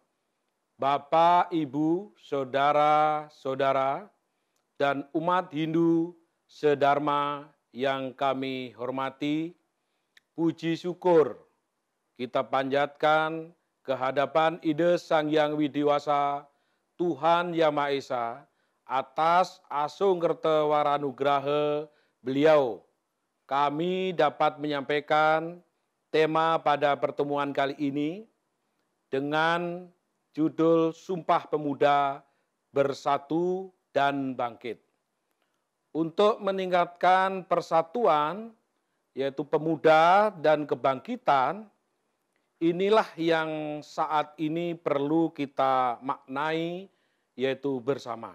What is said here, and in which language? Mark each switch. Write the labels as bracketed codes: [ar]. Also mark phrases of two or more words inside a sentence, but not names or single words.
[id] Bapak, Ibu, saudara-saudara, dan umat Hindu sedharma yang kami hormati, puji syukur kita panjatkan kehadapan Ida Sang Hyang Widiwasa, Tuhan Yang Maha Esa, atas [ban] asung kerta waranugraha [id] beliau. Kami dapat menyampaikan tema pada pertemuan kali ini dengan judul Sumpah Pemuda Bersatu dan Bangkit. Untuk meningkatkan persatuan, yaitu pemuda dan kebangkitan, inilah yang saat ini perlu kita maknai, yaitu bersama.